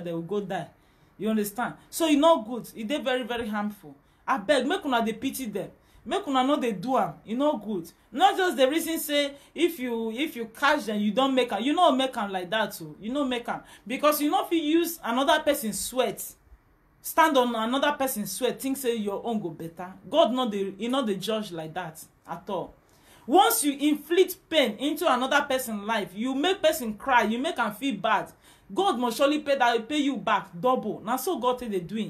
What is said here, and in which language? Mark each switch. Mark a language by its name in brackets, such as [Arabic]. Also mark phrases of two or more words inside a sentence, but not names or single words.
[Nigerian Pidgin] They will go die. You understand? So e no good. E dey very very harmful. Abeg make una dey pity them. Make una no dey do am. E no good. Not just the reason say if you catch them, you don't make am. You no make am like that too. You no make am because you no fit use another person's sweat. Stand on another person's sweat. Think say your own go better. God not the judge like that at all. Once you inflict pain into another person's life, you make person cry. You make am feel bad. God must surely pay you back double. Now so God say they doing.